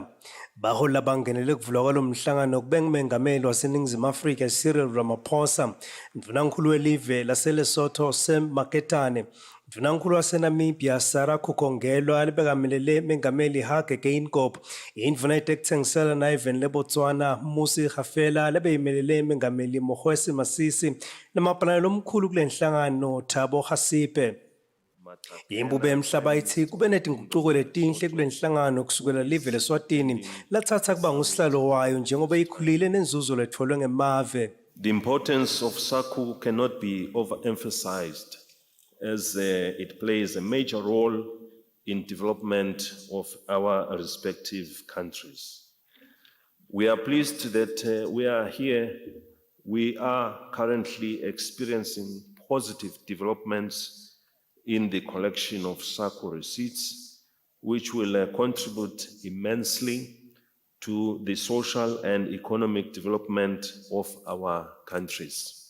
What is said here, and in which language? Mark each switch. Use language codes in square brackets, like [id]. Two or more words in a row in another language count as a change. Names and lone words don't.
[ss] Baholi labangenele kuvulwa kwalomhlangano kube ngumengameli waseNingizimu Afrika Cyril Ramaphosa, mvunankulu welive laseLesotho Sam Maketane, mvunankulu waseNamibia Sarah Kukongelwa alibekamele mengameli Hage Geingob, indvuna itekuthengisela na-Ivan leBotswana Musi Khafela lebeyimelele mengameli Mogwesi Masisi namapalana lomkhulu kule nhlangano Thabo Khasipe. Imbube emhlaba ithi kube netinguquko letinhle kule nhlangano kusukela live leSwatini lathatha kuba ngusihlalo wayo njengoba ikhulile nenzuzo letfolwe ngemave. [en] The importance of SACU cannot be overemphasized as it plays a major role in development of our respective countries. We are pleased that we are here. We are currently experiencing positive developments in the collection of SACU receipts, which will contribute immensely to the social and economic development of our countries.